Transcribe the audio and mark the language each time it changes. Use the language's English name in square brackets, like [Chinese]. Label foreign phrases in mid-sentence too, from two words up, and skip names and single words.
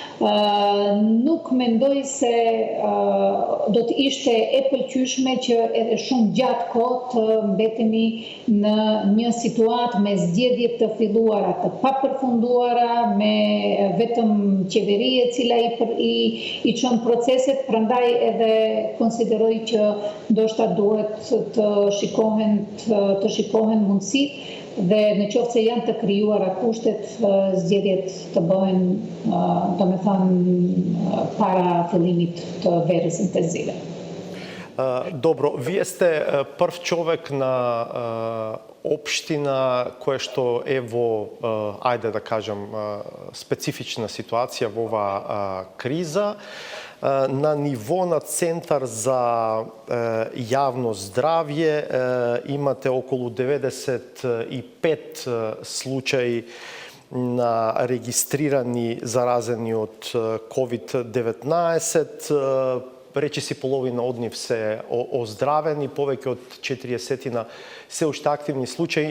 [Albanian] nuk mendoj se do të ishte e pëlqyeshme që edhe shumë gjatë kohë të mbetemi në një situatë me zgjedhje të filluara të papërfunduara, me vetëm qeveri e cila I çon proceset, prandaj edhe konsideroj që ndoshta duhet të shikohen mundësitë dhe në qoftë se janë të krijuara kushtet, zgjedhjet të bëhen, domethënë para fillimit të verës intenzive. [Macedonian] Добро, вие сте прв човек на општина која што е во, ајде да кажем, специфична ситуација во оваа криза. На ниво на Центар за јавно здравје имате околу 95 случаи на регистрирани заразени од COVID-19, речиси половина од нив се оздравени, повеќе од 40 се уште активни случаи.